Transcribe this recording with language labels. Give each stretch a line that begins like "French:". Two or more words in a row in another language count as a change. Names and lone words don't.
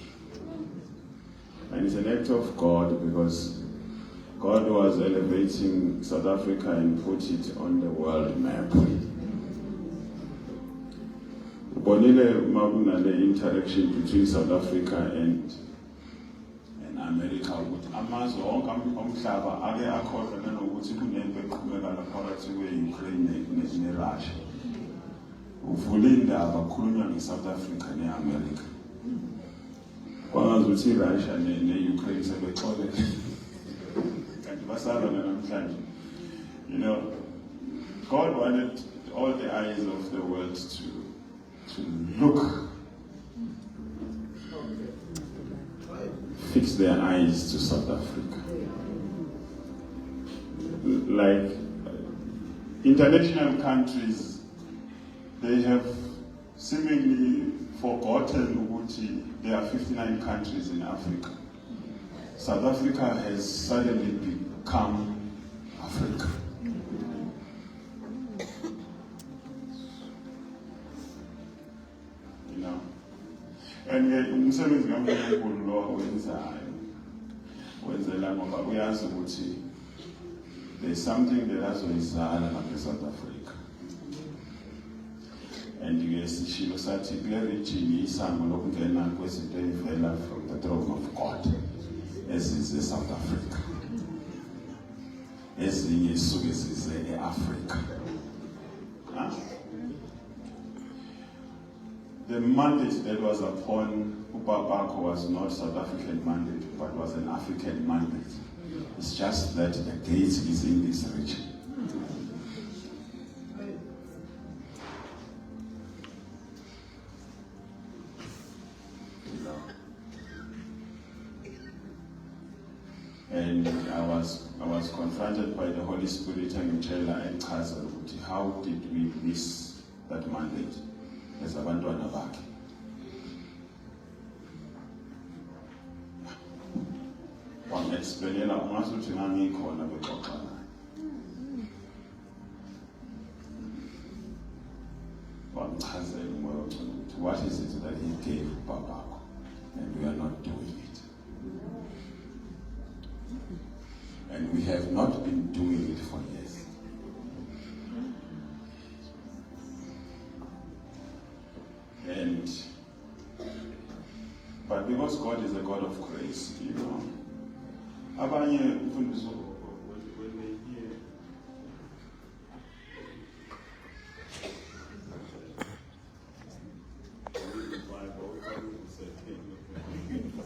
English: And it's an act of God because God was elevating South Africa and put it on the world map. The interaction between South Africa and America
Zulu: ukuthi amazwe onke omhlaba ake akhohlwe nokuthi kunempi eqhubeka phakathi kwe-Ukraine ne-Russia. Uvule indaba kukhulunywa nge-South Africa ne-America. Kwangazuthi i-Russia ne-Ukraine sebexole kanti basalwana namhlanje.
English: You know, God wanted all the eyes of the world to look, fix their eyes to South Africa. Like international countries, they have seemingly forgotten that there are 59 countries in Africa. South Africa has suddenly become Africa.
Zulu: And umsebenzi kaNkulunkulu lo wenzayo wenzela ngoba uyazi ukuthi
English: there's something that
Zulu: azoyizala lapha eSouth Africa. And sishilo sathi kule region isango lokungena kwezinto ezivela
English: from the throne of God
Zulu: ezize South Africa. Ezinye isuke zize eAfrica.
English: The mandate that was upon Upapako was not South African mandate, but was an African mandate. It's just that the gate is in this region. And I was confronted by the Holy Spirit and how did we miss that mandate?
Zulu: As abantwana bakhe. Wangi-explainela ungasuthi ngangikhona bexoxa naye. Wangichazela umoya wengcwele ukuthi
English: what is it that he gave babakho and we are not doing it. And we have not been doing it for years. But because God is a God of grace, you know,
Zulu: abanye mfundiso
English: when they hear the Bible,